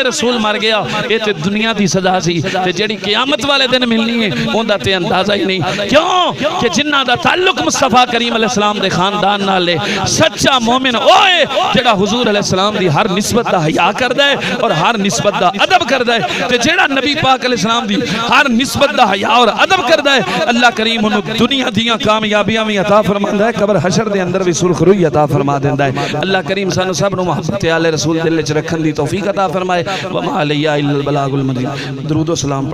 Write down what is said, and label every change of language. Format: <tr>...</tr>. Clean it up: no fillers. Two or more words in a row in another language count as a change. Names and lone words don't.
<pa>رسول مر گیا ایہ تے دنیا دی سزا سی تے جیہڑی قیامت والے دن ملنی ہے اوہندا تے اندازہ ہی نہیں کیوں کہ جنہاں دا تعلق مصطفیٰ کریم علیہ السلام دے خاندان نال ہے سچا مومن اوئے جیہڑا حضور علیہ السلام دی ہر نسبت دا حیا کردا ہے اور ہر نسبت دا ادب کردا ہے تے جیہڑا نبی پاک علیہ السلام دی ہر نسبت دا حیا اور ادب کردا ہے اللہ کریم انہیں دنیا دیاں کامیابیاں بھی عطا فرماندا ہے قبر حشر دے اندر بھی سرخروئی عطا فرما دیندا ہے. اللہ کریم سانوں سب نوں محبت آلِ رسول دل چ رکھن دی توفیق عطا فرمائے.</pa> <ar>وما علينا إلا البلاغ المبين.</ar> <pa>درود و سلام.</pa>